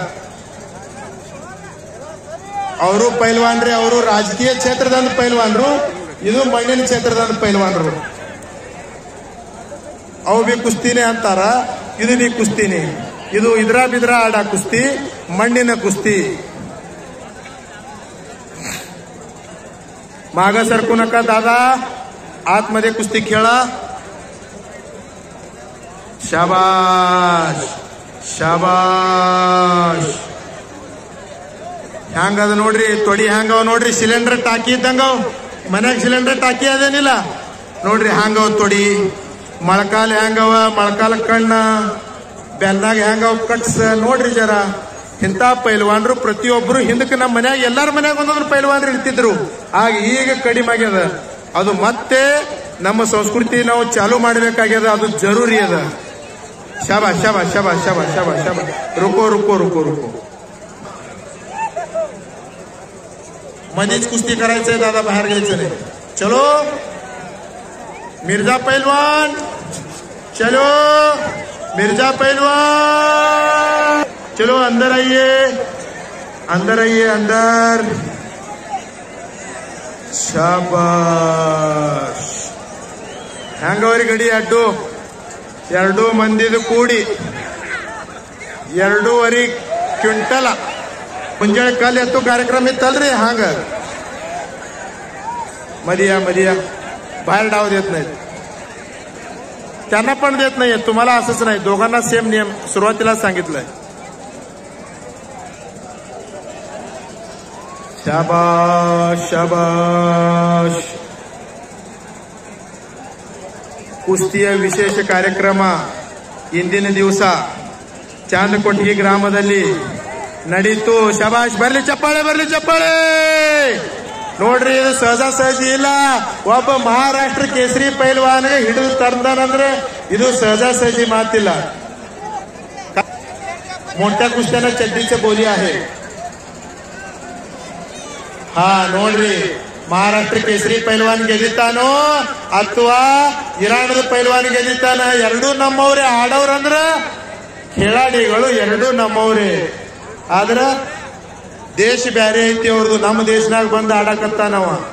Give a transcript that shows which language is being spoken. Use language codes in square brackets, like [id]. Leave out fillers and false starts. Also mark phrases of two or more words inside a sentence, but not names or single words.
[kn] ಅವರು ಪೈಲ್ವಾನ್ರಿ. ಅವರು ರಾಜಕೀಯ ಕ್ಷೇತ್ರದಂತ ಪೈಲ್ವಾನ್ರು, ಇದು ಮಣ್ಣಿನ ಕ್ಷೇತ್ರದಂತ ಪೈಲ್ವಾನ್ರು. ಅವು ಬಿ ಕುಸ್ತಿನೇ ಅಂತಾರ, ಇದು ಬಿ ಕುಸ್ತಿನೇ. ಇದು ಇದ್ರ ಬಿದ್ರ ಆಡ ಕುಸ್ತಿ, ಮಣ್ಣಿನ ಕುಸ್ತಿ. [mr] माग सरकू नका दादा, आतमध्ये कुस्ती खेळा. शाबाश शाबाश. ಹ್ಯಾಂಗದ ನೋಡ್ರಿ ತೊಡಿ, ಹ್ಯಾಂಗವ ನೋಡ್ರಿ. ಸಿಲಿಂಡರ್ ಟಾಕಿ ಇದ್ದಂಗವ್. ಮನ್ಯಾಗ ಸಿಲಿಂಡರ್ ಟಾಕಿ ಅದೇನಿಲ್ಲ ನೋಡ್ರಿ. ಹ್ಯಾಂಗವ್ ತೊಡಿ. ಮೊಳಕಾಲ ಹ್ಯಾಂಗವ, ಮೊಳಕಾಲ ಕಣ್ಣ, ಬೆನ್ನಾಗ ಹ್ಯಾಂಗವ್ ಕಟ್ಸ ನೋಡ್ರಿ ಜರ. ಇಂಥ ಪೈಲ್ವಾನ್ರು ಪ್ರತಿಯೊಬ್ರು ಹಿಂದಕ್ಕೆ ನಮ್ಮ ಮನ್ಯಾಗ ಎಲ್ಲಾರ ಮನ್ಯಾಗ ಒಂದೊಂದು ಪೈಲ್ವಾನ್ರು ಇರ್ತಿದ್ರು. ಆಗ ಈಗ ಕಡಿಮೆ ಆಗ್ಯದ. ಅದು ಮತ್ತೆ ನಮ್ಮ ಸಂಸ್ಕೃತಿ ನಾವು ಚಾಲು ಮಾಡಬೇಕಾಗ್ಯದ. ಅದು ಜರೂರಿ ಅದ. शाबाश शाबाश शाबाश शाबाश शाबाश शाबाश. [hi] रुको रुको रुको रुको. [mr] मध्येच कुस्ती करायचंय दादा, बाहेर घ्यायचं नाही. [hi] चलो मिर्जा पहलवान, चलो मिर्जा पहलवान, चलो अंदर आइए, अंदर आइए, अंदर. [mr] शाबाश. [kn] ಹ್ಯಾಂಗವ್ರಿ ಗಡಿ ಅಡ್ಡು 2 ಮಂದಿದು ಕೂಡಿ 2.5 ಕ್ವಿಂಟಲ್ ಮುಂಜಾನೆ ಕಾಲ ಎತ್ತು ಕಾರ್ಯಕ್ರಮ ಇತ್ತಲ್ರಿ. [mr] हांग मदिया मदिया बाहेर डाव देत नाहीत, त्यांना पण देत नाहीये. तुम्हाला असंच नाही, दोघांना सेम नियम सुरुवातीला सांगितलंय. शाबाश शाबाश. [kn] ಕುಸ್ತಿಯ ವಿಶೇಷ ಕಾರ್ಯಕ್ರಮ ಇಂದಿನ ದಿವಸ ಚಾಂದಕೋಟಗಿ ಗ್ರಾಮದಲ್ಲಿ ನಡೀತು. ಶಬಾಷ್, ಬರ್ಲಿ ಚಪ್ಪಾಳೆ, ಬರ್ಲಿ ಚಪ್ಪಾಳೆ. ನೋಡ್ರಿ, ಇದು ಸಹಜಿ ಇಲ್ಲ. ಒಬ್ಬ ಮಹಾರಾಷ್ಟ್ರ ಕೇಸರಿ ಪೈಲ್ವಾನ್ಗೆ ಹಿಡಿದು ತಂದಾನಂದ್ರೆ ಇದು ಸಹಜಿ ಮಾತಿಲ್ಲ. [mr] मोठ्या कुस्त्यांना चड्डीचे बोली आहे. [kn] हा ನೋಡ್ರಿ, ಮಹಾರಾಷ್ಟ್ರ ಕೇಸರಿ ಪೈಲ್ವಾನ್ ಗೆದ್ದಿತ್ತಾನೋ ಅಥವಾ ಇರಾನದ ಪೈಲ್ವಾನ್ ಗೆದ್ದಿತ್ತಾನ, ಎರಡೂ ನಮ್ಮವ್ರೆ. ಆಡವ್ರಂದ್ರ ಖೇಳಾಡಿಗಳು ಎರಡೂ ನಮ್ಮವ್ರೆ. ಆದ್ರ ದೇಶ ಬ್ಯಾರೆ ಐತಿ ಅವ್ರದ್ದು. ನಮ್ಮ ದೇಶನಾಗ ಬಂದು ಆಡಕತ್ತಾನವ.